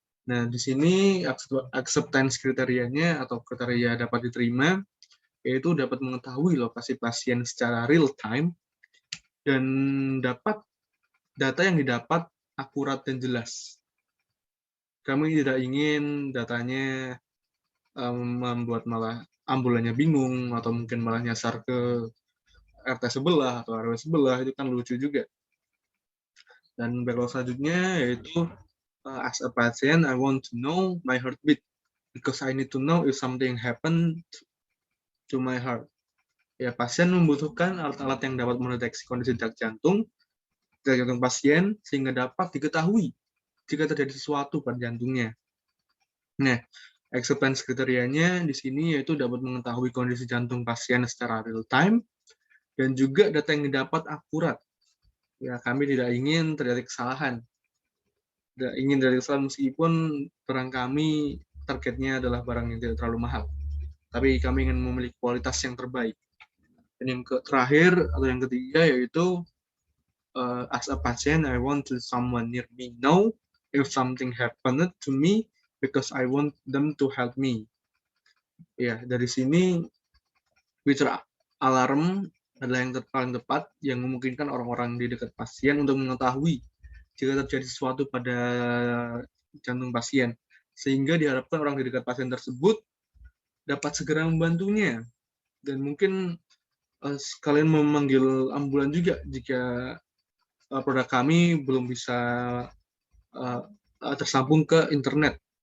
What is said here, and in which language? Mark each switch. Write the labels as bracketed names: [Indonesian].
[Indonesian] Nah, di sini acceptance kriterianya atau kriteria dapat diterima, yaitu dapat mengetahui lokasi pasien secara real time dan data yang didapat akurat dan jelas. Kami tidak ingin datanya membuat malah ambulannya bingung atau mungkin malah nyasar ke RT sebelah atau RW sebelah, itu kan lucu juga. Dan backlog selanjutnya yaitu [English] as a patient, I want to know my heartbeat because I need to know if something happened to my heart. [Indonesian] Ya, pasien membutuhkan alat-alat yang dapat mendeteksi kondisi detak jantung pasien sehingga dapat diketahui jika terjadi sesuatu pada jantungnya. Nah, acceptance kriterianya di sini yaitu dapat mengetahui kondisi jantung pasien secara real time dan juga data yang didapat akurat. Ya, kami tidak ingin terjadi kesalahan. Tidak ingin terjadi kesalahan meskipun barang kami targetnya adalah barang yang tidak terlalu mahal. Tapi kami ingin memiliki kualitas yang terbaik. Dan yang terakhir atau yang ketiga yaitu [English] as a patient, I want to someone near me know if something happened to me because I want them to help me. [Indonesian] Ya, dari sini bicara alarm adalah yang paling tepat yang memungkinkan orang-orang di dekat pasien untuk mengetahui jika terjadi sesuatu pada jantung pasien, sehingga diharapkan orang di dekat pasien tersebut dapat segera membantunya, dan mungkin sekalian memanggil ambulan juga jika produk kami belum bisa tersambung ke internet.